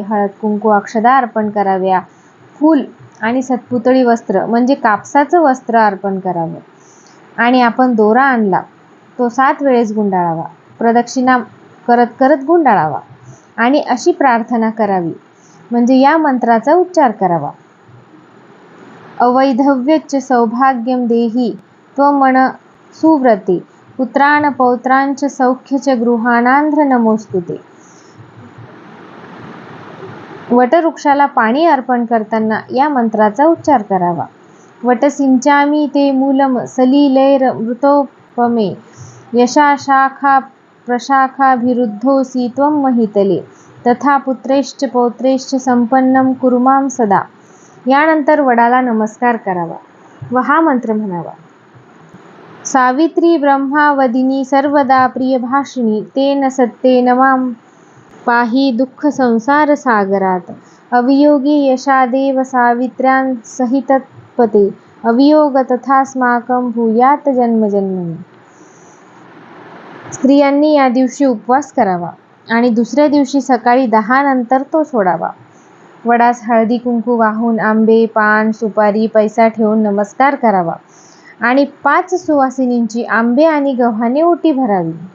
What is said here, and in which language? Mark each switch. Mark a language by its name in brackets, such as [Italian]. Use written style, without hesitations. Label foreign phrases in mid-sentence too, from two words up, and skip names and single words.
[Marathi] हळद, कुंकू, अक्षदा अर्पण कराव्या। फूल आणि सत्पुतळी वस्त्र म्हणजे कापसाचं वस्त्र अर्पण करावं आणि आपण दोरा आणला तो 7 वेळेस गुंडाळावा। प्रदक्षिणा करत करत गुंडाळावा आणि अशी प्रार्थना करावी, म्हणजे या मंत्राचा उच्चार करावा। [Sanskrit] अवैधव्यच सौभाग्यम देही त्वमन सुव्रते, पुत्रान् पौत्रांच सौख्यच गृहाणांध्र नमोस्तुते। [Marathi] वटवृक्षाला पाणी अर्पण करताना या मंत्राचा उच्चार करावा। [Sanskrit] वटसिंचामी ते मूलम सलिलैरमृतोपमे, यशा शाखा प्रशाखाभिरुद्धोऽसि त्वं महितले, तथा पुत्रैश्च पौत्रैश्च संपन्नं कुरु मां सदा। [Marathi] यानंतर वडाला नमस्कार करावा व हा मंत्र म्हणावा। [Sanskrit] सावित्री ब्रह्मावदिनी सर्वदा प्रियभाषिणी, तेन सत्तेन मां पाहि दुःख संसार सागरात। अवियोगी यशादेव सावित्र्यांसहितपते, अवियोग तथास्माकं भूयात जन्मजन्मनि। [Marathi] स्त्रियांनी या दिवशी उपवास करावा आणि दुसऱ्या दिवशी सकाळी 10 नंतर तो सोडावा। वडास हळदी कुंकू वाहून आंबे, पान, सुपारी, पैसा ठेवून नमस्कार करावा आणि 5 सुवासिनींची आंबे आणि गव्हाने ओटी भरावी।